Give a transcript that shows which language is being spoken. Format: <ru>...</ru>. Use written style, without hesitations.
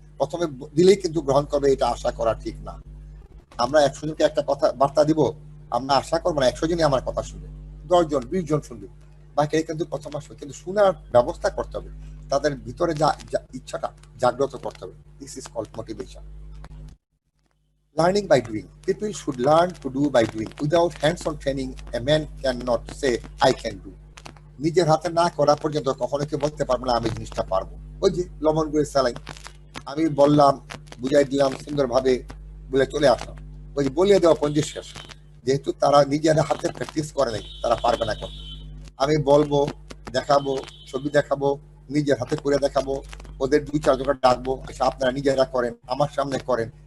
<bn>প্রথমে দিলেই কিন্তু গ্রহণ করবে, এটা আশা করা ঠিক না। আমরা 100 জনকে একটা কথা বার্তা দিব, আমরা আশা করবো না 100 জনই আমার কথা শুনবে, 10 জন 20 জন শুনবে, বাকি কিন্তু প্রথম আসবে, কিন্তু শোনার ব্যবস্থা করতে হবে, তাদের ভিতরে যা ইচ্ছাটা জাগ্রত করতে হবে।</bn> <en>This is called motivation. Learning by doing. People should learn to do by doing. Without hands-on training, a man cannot say, I can do.</en> <bn>নিজের হাতে না করা পর্যন্ত কখনো কেউ বলতে পারবো না আমি জিনিসটা পারবো। ওই যে লবণ গুঁড়ের স্যালাইন, আমি বললাম, বুঝাই দিলাম সুন্দরভাবে, বলে চলে আসলাম, ওই যে বলিয়ে দেওয়া পঞ্জিশ শেষ। যেহেতু তারা নিজের হাতে প্র্যাকটিস করে নাই, তারা পারবে না করতে। আমি বলবো, দেখাবো, ছবি দেখাবো, নিজের হাতে করে দেখাবো, ওদের 2-4 জনকে ডাকবো, আপনারা নিজেরা করেন, আমার সামনে করেন।</bn>